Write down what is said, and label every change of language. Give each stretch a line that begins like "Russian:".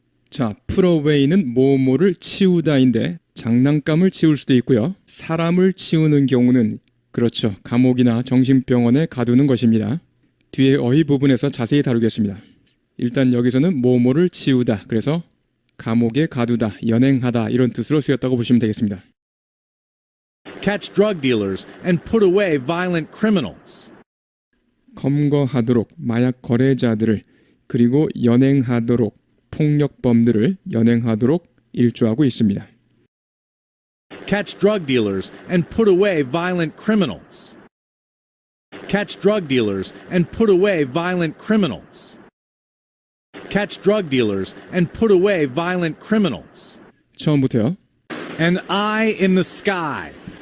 Korean: 자, put away는 뭐뭐를 치우다인데 장난감을 치울 수도 있고요. 사람을 치우는 경우는 그렇죠. 감옥이나 정신병원에 가두는 것입니다. 뒤에 어휘 부분에서 자세히 다루겠습니다. 일단 여기서는 뭐뭐를 치우다. 그래서 감옥에 가두다, 연행하다 이런 뜻으로 쓰였다고 보시면 되겠습니다.
English: Catch drug dealers and put away violent criminals.
Korean: 검거하도록 마약 거래자들을 그리고 연행하도록 폭력범들을 연행하도록 일조하고 있습니다.
English: Catch drug dealers and put away violent criminals. Catch drug dealers and put away violent criminals. Catch drug dealers and put away violent criminals.
Korean: 처음부터요.
English: An eye in the sky.